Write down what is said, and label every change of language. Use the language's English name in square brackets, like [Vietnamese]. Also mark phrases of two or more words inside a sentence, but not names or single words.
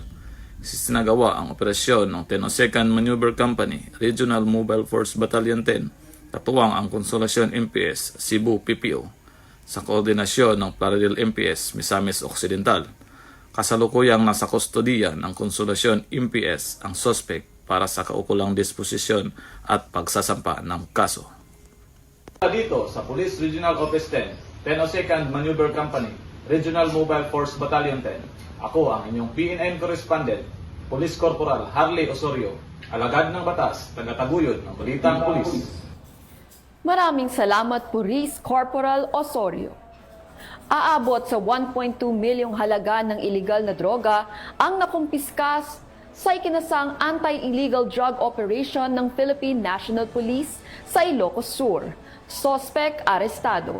[Filipino] Sinagawa ang operasyon ng 1002nd Maneuver Company, Regional Mobile Force Battalion 10, katuwang ang Consolacion MPS, Cebu PPO, sa koordinasyon ng Plaridel MPS, Misamis Occidental. Kasalukuyang nasa kustodiya ng Consolacion MPS ang suspect para sa kaukulang disposisyon at pagsasampa ng kaso. Dito sa Police Regional Office 10, 1002nd Maneuver Company, Regional Mobile Force Battalion 10, ako ang inyong PNN correspondent, Police Corporal Harley Osorio, alagad ng batas, tagataguyod ng Balitang Pulis. Maraming salamat, Police Corporal Osorio. Aabot sa 1.2 milyong halaga ng iligal na droga ang nakumpiskas sa ikinasang [English] anti-illegal drug operation [Filipino] ng Philippine National Police sa Ilocos Sur. Suspect arestado.